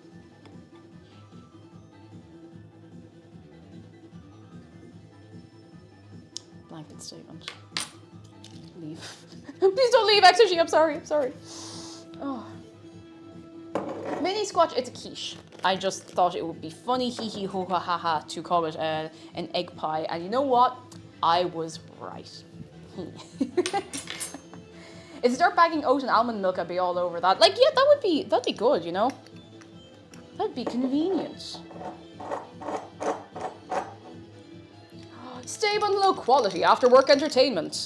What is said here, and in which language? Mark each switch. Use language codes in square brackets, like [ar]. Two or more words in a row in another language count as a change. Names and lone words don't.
[en] Blanket statement. Leave. Please don't leave, actually. I'm sorry. Oh. Mini squash, it's a quiche. I just thought it would be funny, hee hee ho ha ha ha, to call it an egg pie. And you know what? I was right. If you start bagging oat and almond milk, I'd be all over that. Like, yeah, that'd be good, you know? That'd be convenient. Stable and low quality after work entertainment.